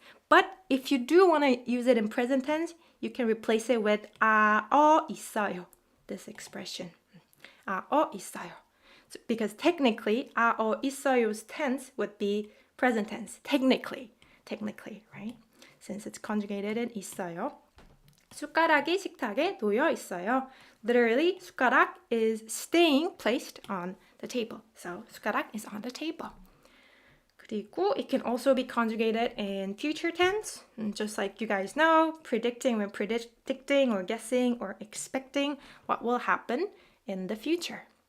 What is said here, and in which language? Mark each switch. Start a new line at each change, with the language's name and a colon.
English: But if you do want to use it in present tense, you can replace it with 있어요. This expression. 있어요. So, because technically, 있어요's tense would be present tense. Technically, right? Since it's conjugated in 있어요.
Korean: 숟가락이 식탁에 놓여 있어요.
English: Literally, 숟가락 is staying placed on the table. So, 숟가락 is on the table.
Korean: 그리고
English: it can also be conjugated in future tense. Just like you guys know, predicting when predicting or guessing or expecting what will happen in the future.